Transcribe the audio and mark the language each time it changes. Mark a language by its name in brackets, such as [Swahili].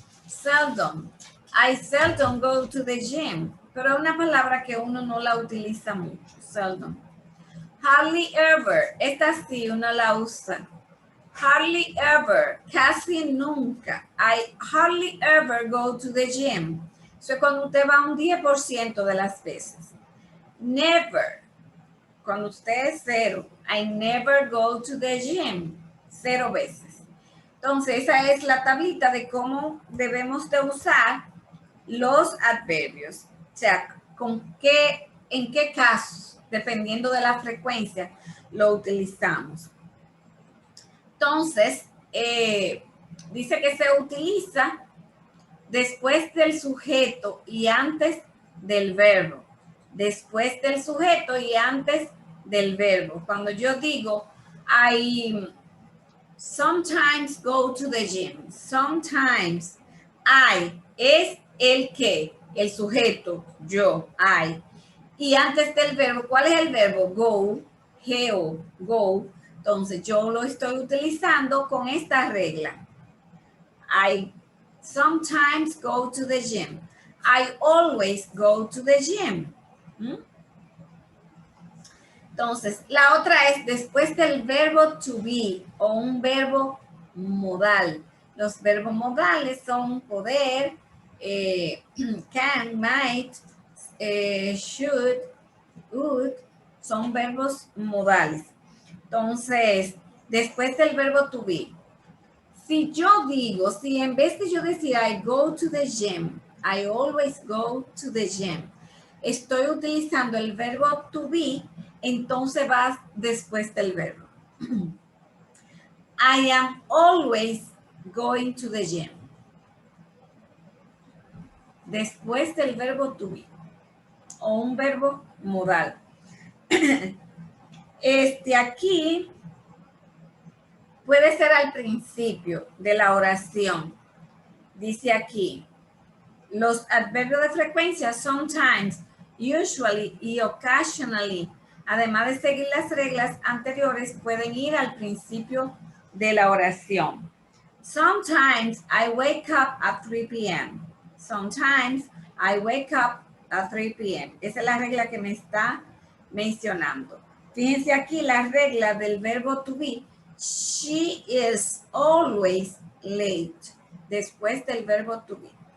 [English] Seldom, I seldom go to the gym. [Spanish] Pero es una palabra que uno no la utiliza mucho. Seldom. [English] Hardly ever, [Spanish] esta sí uno la usa. [English] Hardly ever, [Spanish] casi nunca. [English] I hardly ever go to the gym. [Spanish] Eso es cuando usted va un 10% de las veces. Never, cuando usted es cero. [English] I never go to the gym. [Spanish] 0 veces. Entonces, esa es la tablita de cómo debemos de usar los adverbios. O sea, en qué casos, dependiendo de la frecuencia, lo utilizamos. Entonces, dice que se utiliza después del sujeto y antes del verbo. Después del sujeto y antes del verbo. Cuando yo digo, [English] I sometimes go to the gym. [Spanish] Sometimes. I es el que, el sujeto, yo, I. Y antes del verbo, ¿cuál es el verbo? Go, geo, go. Entonces yo lo estoy utilizando con esta regla. [English] I sometimes go to the gym. I always go to the gym. [Spanish] Entonces, la otra es después del verbo to be o un verbo modal. Los verbos modales son poder, can, might, should, would, son verbos modales. Entonces, después del verbo to be, si yo digo, si en vez de yo decir [English] I go to the gym, [Spanish] I always go to the gym, estoy utilizando el verbo to be, entonces va después del verbo. [English] I am always going to the gym. [Spanish] Después del verbo to be o un verbo modal. Aquí puede ser al principio de la oración. Dice aquí, los adverbios de frecuencia sometimes, usually y occasionally, además de seguir las reglas anteriores, pueden ir al principio de la oración. [English] Sometimes I wake up at 3 p.m. Sometimes I wake up at 3 p.m. [Spanish] Esa es la regla que me está mencionando. Fíjense aquí la regla del verbo to be. [English] She is always late. [Spanish] Después del verbo to be.